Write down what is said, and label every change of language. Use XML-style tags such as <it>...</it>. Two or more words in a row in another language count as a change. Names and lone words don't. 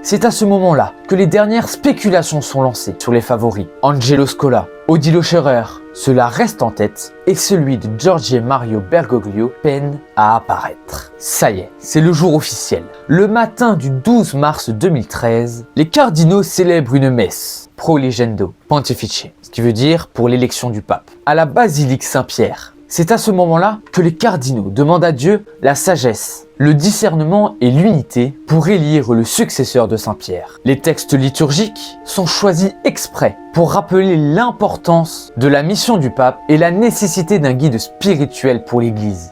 <fr>C'est à ce moment-là que les dernières spéculations sont lancées sur les favoris. Angelo Scola, Odilo Scherer, cela reste en tête et celui de Jorge Mario Bergoglio peine à apparaître. Ça y est, c'est le jour officiel. Le matin du 12 mars 2013, les cardinaux célèbrent une messe</fr> <la>pro legendo pontifice,</la> <fr>ce qui veut dire pour l'élection du pape, à la basilique Saint-Pierre. C'est à ce moment-là que les cardinaux demandent à Dieu la sagesse, le discernement et l'unité pour élire le successeur de Saint-Pierre. Les textes liturgiques sont choisis exprès pour rappeler l'importance de la mission du pape et la nécessité d'un guide spirituel pour l'Église.</fr>